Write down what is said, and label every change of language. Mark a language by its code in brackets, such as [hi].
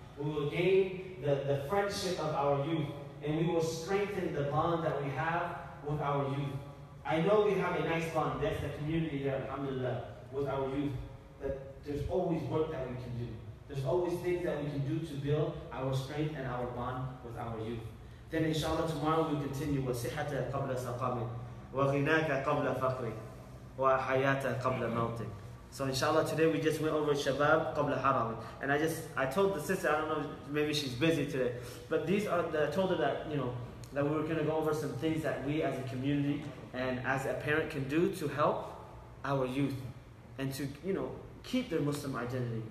[en] We will gain the friendship of our youth. And we will strengthen the bond that we have with our youth. I know we have a nice bond. That's the community here, alhamdulillah, with our youth. But there's always work that we can do. There's always things that we can do to build our strength and our bond with our youth. Then inshallah tomorrow we'll continue [ar] وَصِحَّةَ قَبْلَ سَقَامٍ وَغِنَاكَ قَبْلَ فَقْرٍ وَحَيَاةَ قَبْلَ مَوْتٍ. [en] So inshallah today we just went over Shabab Qabla Haram. And I told the sister, I don't know, maybe she's busy today, but I told her that, that we were going to go over some things that we as a community and as a parent can do to help our youth and to, keep their Muslim identity.